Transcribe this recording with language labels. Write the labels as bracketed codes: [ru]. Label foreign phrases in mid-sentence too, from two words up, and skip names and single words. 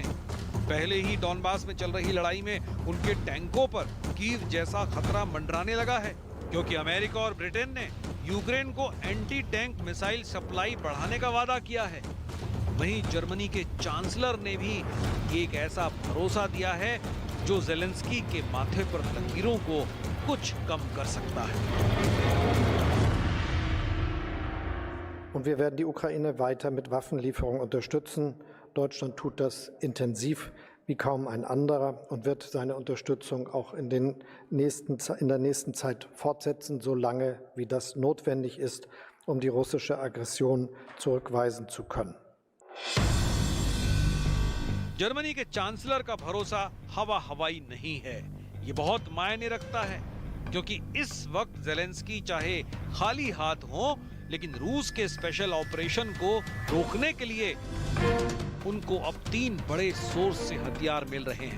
[hi] पहले ही डॉनबास में चल रही लड़ाई में उनके टैंकों पर कीव जैसा खतरा मंडराने लगा है, क्योंकि अमेरिका और ब्रिटेन ने यूक्रेन को [en] anti tank missile supply [hi] बढ़ाने का वादा किया है। वहीं जर्मनी के चांसलर ने भी एक ऐसा भरोसा दिया है जो ज़ेलेंस्की के माथे पर लकीरों को कुछ कम कर सकता है। [de] Und wir werden die Ukraine weiter mit Waffenlieferungen unterstützen. Deutschland tut das intensiv wie kaum ein anderer und wird seine Unterstützung auch in der nächsten Zeit fortsetzen, solange wie das notwendig ist, um die russische Aggression zurückweisen zu können. [hi] जर्मनी के चांसलर का भरोसा हवा हवाई नहीं है, ये बहुत मायने रखता है, क्योंकि इस वक्त ज़ेलेंस्की चाहे खाली हाथ हो, लेकिन रूस के [en] special operation [hi] को रोकने के लिए उनको अब 3 बड़े सोर्स से हथियार मिल रहे हैं।